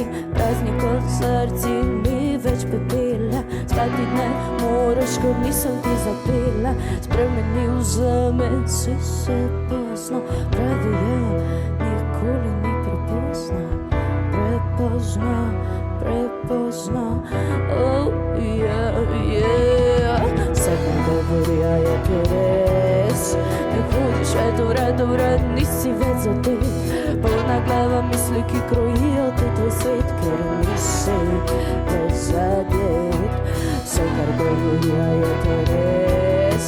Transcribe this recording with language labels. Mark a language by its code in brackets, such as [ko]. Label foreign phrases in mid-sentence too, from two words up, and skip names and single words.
[sl] Praznik od srci ni več pepela, spati ne moraš, ker nisem ti zapela. Spremenil zame si se pozno, pravijo, nikoli ni prepozno. Prepozno, [en] oh yeah, yeah. [sl] Vse, kar govorijo, je to res. Ne hodiš več vred, nisi več zadet. Polna glava misli, ki krojijo ti tvoj svet, ker nisi več zadet. Vse, kar govorijo, je to res.